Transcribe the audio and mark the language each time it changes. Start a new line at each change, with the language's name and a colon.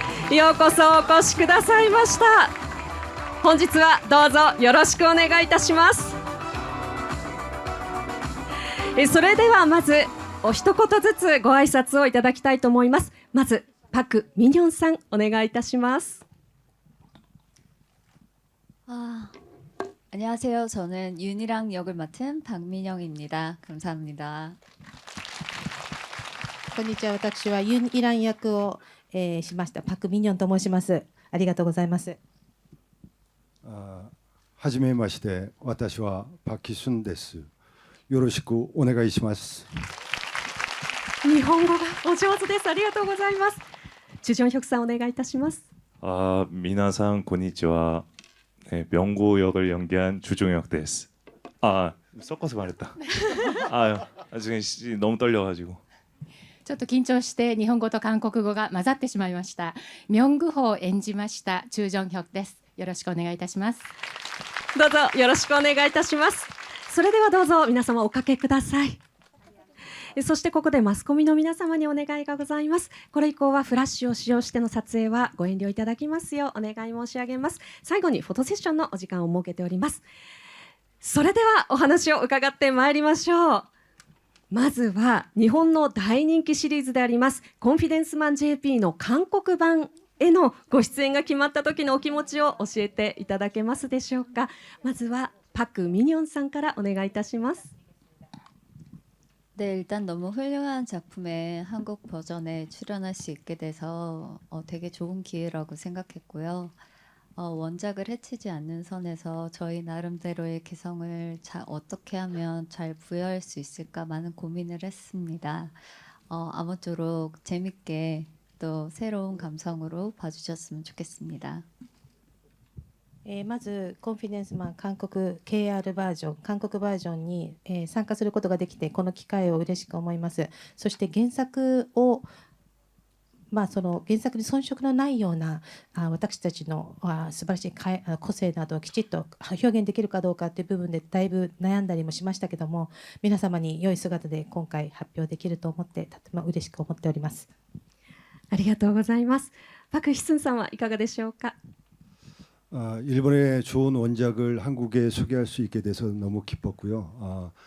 Japanese: ようこそお越しくださいました。本日はどうぞよろしくお願いいたします。それではまずお一言ずつご挨拶をいただきたいと思います。まずパク・ミニョンさんお願いいたします。
Korean: 안녕하세요. 저는 윤이랑 역을 맡은 박민영입니다. 감사합니다.
Japanese: こんにちは。私はユン・イラン役を、しましたパク・ミニョンと申します。ありがとうございます。はじめまして、私はパキスンです。よろしくお願いします。日本語がお上手です。ありがとうございます。チュジョンヒョクさんお願いいたします。 미나상 고니치와
Korean: 네, 명고 역을 연기한 주종혁
Japanese: です.
Korean: 섞어서 말했다. 지금 너무 떨려가지고.
Japanese: ちょっと緊張して日本語と韓国語が混ざってしまいました。ミョングホを演じましたチュジョンヒョクです。よろしくお願いいたします。どうぞよろしくお願いいたします。それではどうぞ皆様おかけください。そしてここでマスコミの皆様にお願いがございます。これ以降はフラッシュを使用しての撮影はご遠慮いただきますようお願い申し上げます。最後にフォトセッションのお時間を設けております。それではお話を伺ってまいりましょう。まずは日本の大人気シリーズでありますコンフィデンスマン JP の韓国版へのご出演が決まった時のお気持ちを教えていただけますでしょうか。まずはパク・ミニョンさんからお願いいたします。
Korean: 네, 일단 너무 훌륭한 작품의 한국 버전에 출연할 수 있게 돼서 되게 좋은 기회라고 생각했고요. 원작을 해치지 않는 선에서 저희 나름대로의 개성을 어떻게 하면 잘 부여할 수 있을까 많은 고민을 했습니다. 아무쪼록 재밌게 또 새로운 감성으로 봐주셨으면 좋겠습니다.
Japanese: まずコンフィデンスマン韓国 KR バージョン韓国バージョンに、参加することができてこの機会を嬉しく思います。そして原作をその原作に遜色のないような私たちの素晴らしい個性などをきちっと表現できるかどうかという部分でだいぶ悩んだりもしましたけども、皆様に良い姿で今回発表できると思ってとても嬉しく思っております。ありがとうございます。パク・ヒスンさんはいかがでしょうか。
Korean: 일본의 좋은 원작을 한국에 소개할 수 있게 돼서 너무 기뻤고요.